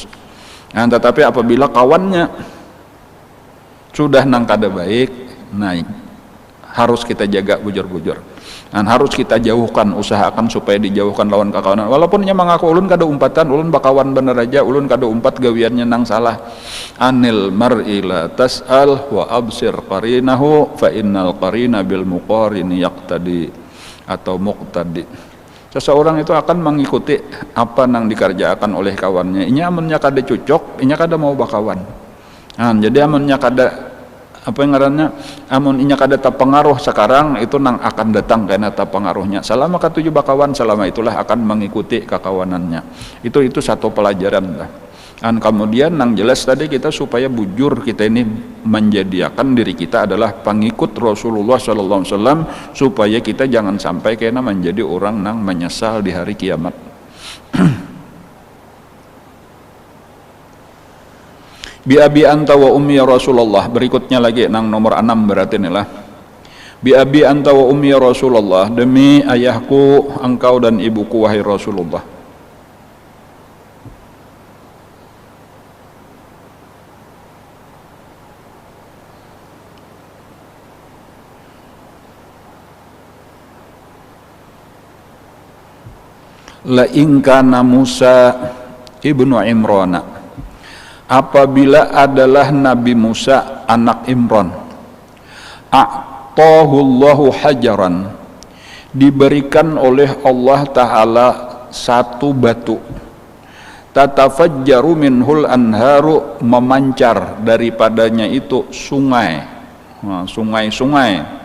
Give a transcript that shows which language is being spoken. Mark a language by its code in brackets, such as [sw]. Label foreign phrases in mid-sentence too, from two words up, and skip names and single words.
[bjn] Tetapi apabila kawannya sudah nang kada baik, naik harus kita jaga bujur-bujur. Dan harus kita jauhkan, usahakan supaya dijauhkan lawan kakawanan. Walaupun nya mengaku ulun kada umpatan, ulun bakawan bener aja, ulun kada umpat gawiannya nang salah. [ar] عن المرء لا تسأل وأبصر قرينه فإن القرين بالمقارن يقتدي atau مقتدي. [bjn] Seseorang itu akan mengikuti apa nang dikerjakan oleh kawannya. Inya amunnya kada cocok, inya kada mau bakawan. Jadi amunnya kada apa yang ngarannya, amun inya kada terpengaruh sekarang, itu nang akan datang karena terpengaruhnya. Selama katuju bakawan, selama itulah akan mengikuti kekawanannya. Itu satu pelajaran lah. Dan kemudian nang jelas tadi kita supaya bujur kita ini menjadikan diri kita adalah pengikut Rasulullah SAW, supaya kita jangan sampai kena menjadi orang nang menyesal di hari kiamat. [ar] بأبي أنت وأمي يا رسول الله. [bjn] Berikutnya lagi nang nomor 6 berarti inilah. [ar] بأبي أنت وأمي يا رسول الله, [bjn] demi ayahku engkau dan ibuku wahai Rasulullah. [ar] لئن كان موسى بن عمران, [bjn] apabila adalah Nabi Musa anak Imran, [ar] أعطاه الله حجرا, [bjn] diberikan oleh Allah Ta'ala satu batu, [ar] تتفجر منه الأنهار, [bjn] memancar daripadanya itu sungai, sungai-sungai.